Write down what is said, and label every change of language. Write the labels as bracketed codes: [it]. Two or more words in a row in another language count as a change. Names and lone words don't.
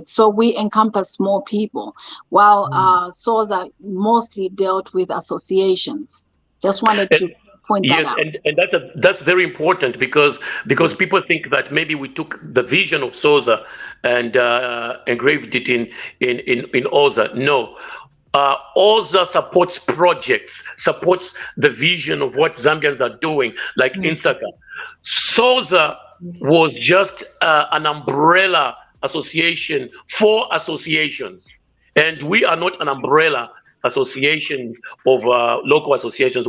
[en] So we encompass more people, while SOZA mostly dealt with associations. Just wanted to point that out. And that's very important, because people think that maybe we took the vision of SOZA and engraved it in OZA. No. OZA supports projects, supports the vision of what Zambians are doing, like Insaka. SOZA was just an umbrella association for associations, and we are not an umbrella association of local associations.